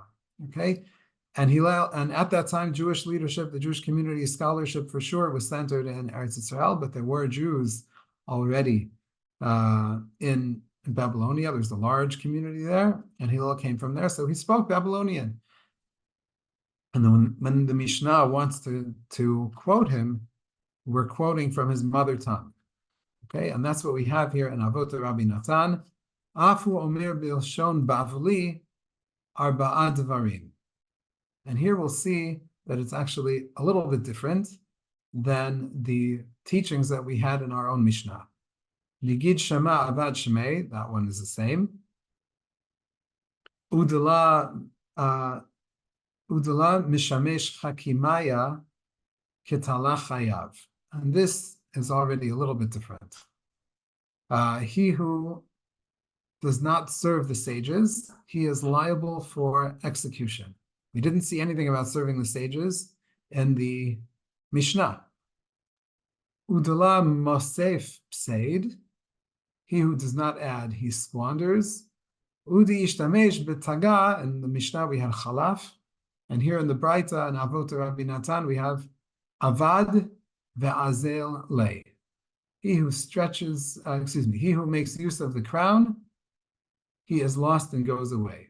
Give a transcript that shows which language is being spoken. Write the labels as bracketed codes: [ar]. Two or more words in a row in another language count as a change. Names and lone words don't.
[en] Okay, and Hillel, and at that time, Jewish leadership, the Jewish community, scholarship for sure was centered in Eretz Yisrael, but there were Jews already in Babylonia. There's a large community there, and Hillel came from there, so he spoke Babylonian. And then when the Mishnah wants to quote him, we're quoting from his mother tongue. Okay, and that's what we have here in Avot Rabbi Natan. [he] אף הוא אמר בלשון בבלי ארבעה דברים. [en] And here we'll see that it's actually a little bit different than the teachings that we had in our own Mishnah. [arc] נגד שמא אבד שמיה, [en] that one is the same. [arc] ודלא משמש חכימיא קטלא חייב. [en] And this is already a little bit different. He who does not serve the sages, he is liable for execution. We didn't see anything about serving the sages in the Mishnah. [arc] ודלא מוסיף פסיד, [en] he who does not add, he squanders. [arc] ודי אשתמש בתגא, [en] in the Mishnah we had chalaf, and here in the Braita and Avot Rabbi Natan we have [arc] אבד ואזל ליה. [en] He who stretches, he who makes use of the crown, he is lost and goes away.